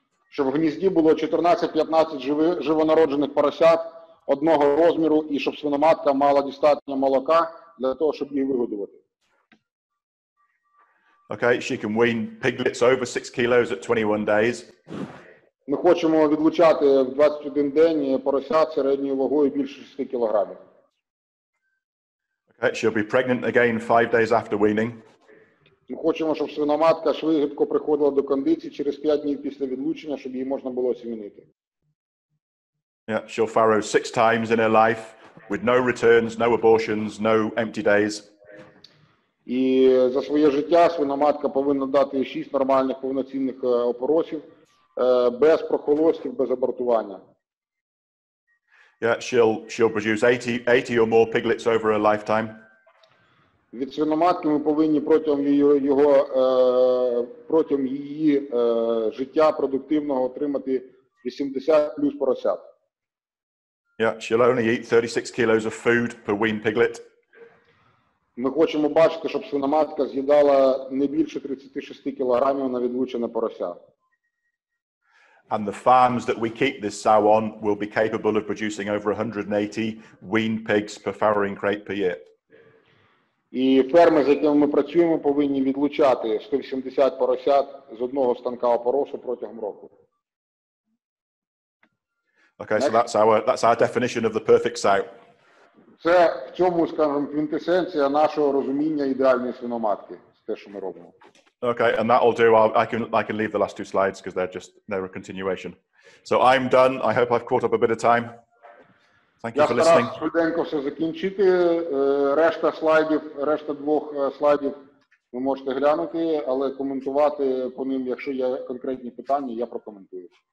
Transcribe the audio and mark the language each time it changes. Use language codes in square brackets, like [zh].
[uk] Щоб в гнізді було 14-15 живонароджених поросят одного розміру і щоб свиноматка мала достатньо молока для того, щоб її вигодувати. [en] Okay, she can wean piglets over 6 kilos at 21 days. [uk] Ми хочемо відлучати в 21 день поросят середньою вагою більше 6 кілограмів. [en] Okay, she'll be pregnant again 5 days after weaning. [uk] Ми хочемо, щоб свиноматка швидко приходила до кондиції через 5 днів після відлучення, щоб її можна було осімінити. [en] Yeah, she'll farrow 6 times in her life with no returns, no abortions, no empty days. [uk] І за своє життя свиноматка повинна дати 6 нормальних повноцінних опоросів, без прохолостів, без абортування. [en] Yeah, she'll produce 80 or more piglets over her lifetime. [uk] Від свиноматки ми повинні протягом її життя продуктивного отримати 80 плюс поросят. [en] Yeah, she'll only eat 36 kilos of food per weaned piglet. [uk] Ми хочемо бачити, щоб свиноматка з'їдала не більше 36 кілограмів на відлучене порося. [en] And the farms that we keep this sow on will be capable of producing over 180 weaned pigs per farrowing crate per year. [uk] І ферми, з якими ми працюємо, повинні відлучати 180 поросят з одного станка опоросу протягом року. [en] Okay, so that's our definition of the perfect sow. [uk] Це в цьому, скажімо, квінтесенція нашого розуміння ідеальної свиноматки, те, що ми робимо. [en] Okay, and that'll do. I can leave the last 2 slides because they're a continuation. So I'm done. I hope I've caught up a bit of time. Thank you for listening. [uk] Я стараюся швиденько все закінчити. Решта 2 слайдів ви можете глянути, але коментувати по ним, якщо є конкретні питання, я прокоментую.